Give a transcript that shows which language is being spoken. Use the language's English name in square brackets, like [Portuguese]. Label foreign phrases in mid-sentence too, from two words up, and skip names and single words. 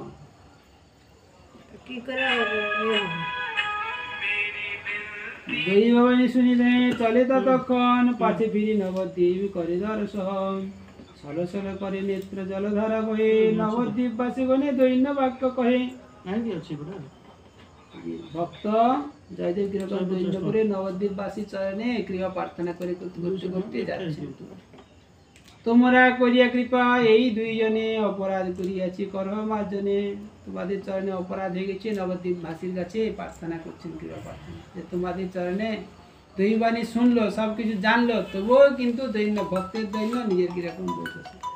[Bangla] কি করে ইয়ে হবে? দৈবাণী শুনিলে চলে ততক্ষণ, পাছে ফিরি নবদ্বীপ করে দর্শন। সলসল করে নেত্র জলধারা বহে, নবদ্বীপ বাসী গণে দৈন্য বাক্য কহে। [Odia] କାହିଁକି ଅଛି ପୁରା [Bangla] ভক্ত জয়দেব কিরকম দৈন্য করে নবদ্বীপ বাসী চরণে কৃপা প্রার্থনা করে করতে করতে যাচ্ছে। তোমরা করিয়া কৃপা এই দুইজনে অপরাধ করিয়াছি করহ মার্জনে। তোমাদের চরণে অপরাধ হয়ে গেছে, নবদ্বীপ বাসীর কাছে প্রার্থনা করছেন কৃপা প্রার্থনা, যে তোমাদের চরণে দৈবাণী শুনলো, সব কিছু জানলো, তবুও কিন্তু দৈন্য, ভক্তের দৈন্য নিজের কিরকম বলতেছে।